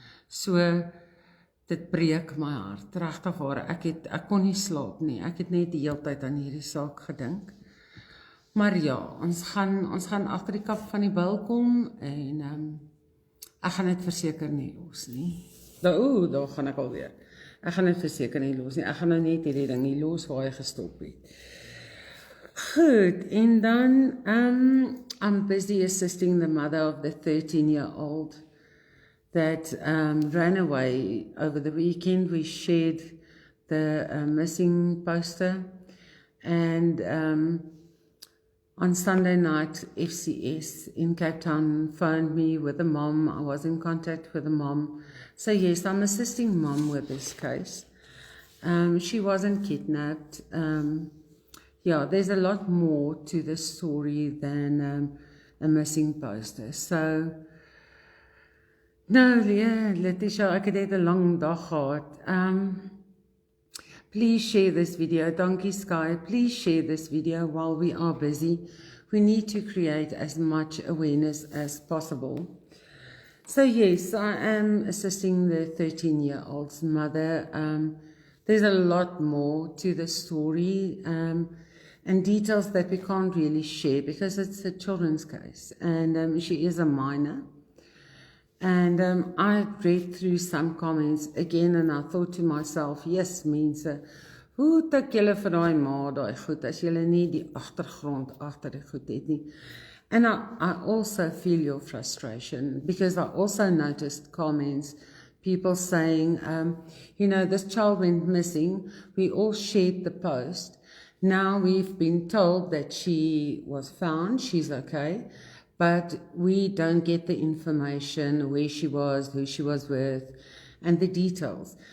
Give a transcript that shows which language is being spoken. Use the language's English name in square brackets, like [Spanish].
[Afrikaans] So, dit breek my hart, regtig waar, ek kon nie slaap nie, ek het net die hele tyd aan hierdie saak gedink. Maar ja, ons gaan agter die kap van die bil kom, en ek gaan dit verseker nie los nie. Daar gaan ek alweer. Ek gaan dit verseker nie los nie, ek gaan nou net hierdie ding nie los waar hy gestop het. Goed, en dan, [English] I'm busy assisting the mother of the 13-year-old that ran away over the weekend. We shared the missing poster, and on Sunday night, FCS in Cape Town phoned me with the mom. I was in contact with the mom. So yes, I'm assisting mom with this case. She wasn't kidnapped. Yeah, there's a lot more to the story than a missing poster. So, no, yeah, [Afrikaans] Letitia, ek het net 'n lang dag gehad. [English] Please share this video. Donkey Sky, please share this video while we are busy. We need to create as much awareness as possible. So yes, I am assisting the 13-year-old's mother. There's a lot more to the story, and details that we can't really share because it's a children's case, and she is a minor. And I read through some comments again, and I thought to myself, yes, [Afrikaans] mense, hoe tik julle vir daai ma daai goed, as julle nie die agtergrond agter die goed het nie. [English] And I also feel your frustration, because I also noticed comments, people saying, this child went missing, we all shared the post. Now we've been told that she was found, she's okay, but we don't get the information, where she was, who she was with, and the details.